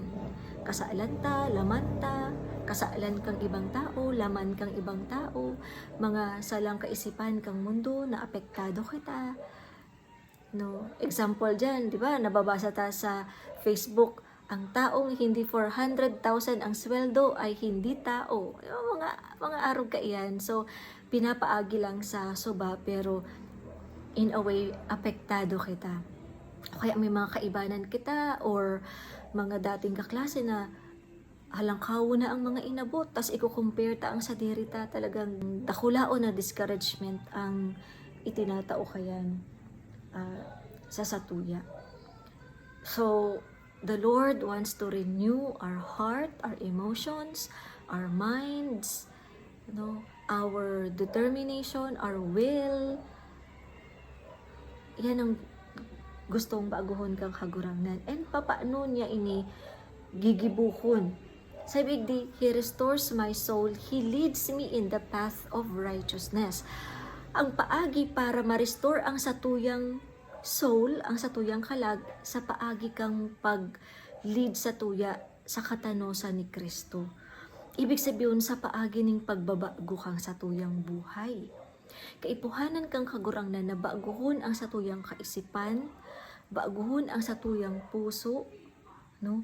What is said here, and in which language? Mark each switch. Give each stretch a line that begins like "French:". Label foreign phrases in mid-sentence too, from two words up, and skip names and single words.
Bikol: Kasalan ta, laman ta, kasalan kang ibang tao, laman kang ibang tao, mga salang kaisipan kang mundo na apektado kita.
Filipino: Example dyan, di ba? Nababasa ta sa Facebook, ang taong hindi 400,000 ang sweldo ay hindi tao.
Bikol: Mga arog ka iyan. So, pinapaagi lang sa suba pero
English: in a way,
Bikol: apektado kita. O kaya may mga kaibanan kita or mga dating kaklase na halangkaw na ang mga inabot, tas i-compare ta ang sa dirita, talagang dakulao na discouragement ang itinatao kayan sa satuya.
English: So, the Lord wants to renew our heart, our emotions, our minds, our determination, our will.
Bikol: Yan ang gustong baguhon kang kagurangnan. And papaano niya ini gigibuhon? Sabi di,
English: He restores my soul, He leads me in the path of righteousness.
Bikol: Ang paagi para ma-restore ang satuyang soul, ang satuyang kalag, sa paagi kang pag-lead sa tuya sa katanosan ni Kristo.
Filipino: Ibig sabihin
Bikol: sa paagi ning pagbabago kang satuyang buhay. Kaipuhanan kang kagurangnan na baguhon ang satuyang kaisipan, baguhon ang satuyang puso, no?